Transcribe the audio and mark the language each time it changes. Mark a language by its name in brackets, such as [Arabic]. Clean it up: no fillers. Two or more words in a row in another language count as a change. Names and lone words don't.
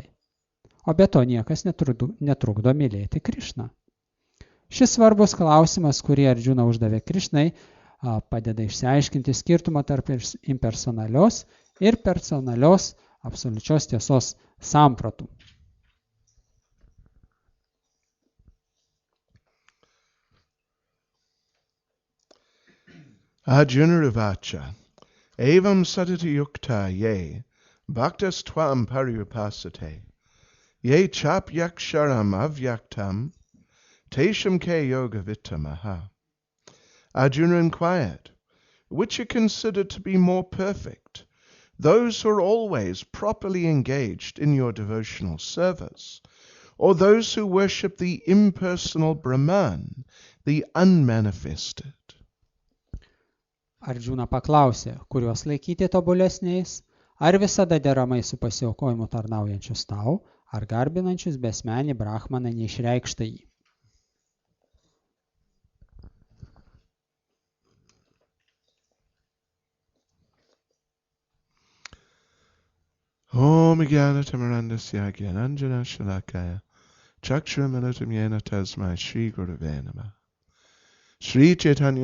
[Lithuanian] O be to niekas netrukdo mylėti Krišną. Šis svarbus klausimas, kurį Arjuna uždavė Krišnai, padeda išsiaiškinti skirtumą tarp impersonalios ir personalios absoliučios tiesos sampratų. [Sanskrit] अर्जुन उवाच एवं सतत युक्ता ये भक्तास् त्वां पर्युपासते ये चाप् यक्षरम् अव्यक्तं तेषां के योग वित्तमाः. [English] Arjuna inquired, which are considered to be more perfect, those who are always properly engaged in your devotional service, or those who worship the impersonal Brahman, the unmanifested? [Lithuanian] Arjuna paklausė, kuriuos laikyti tobulesniais, ar visada deramai su pasiaukojimu tarnaujančius tau, ar garbinančius besmenį Brahmaną neišreikštąjį. [Sanskrit] ॐ ज्ञान तिमिरान्धस्य ज्ञानाञ्जन शलाकया चक्षुरुन्मीलितं येन तस्मै श्री गुरवे नमः श्री चैतन्य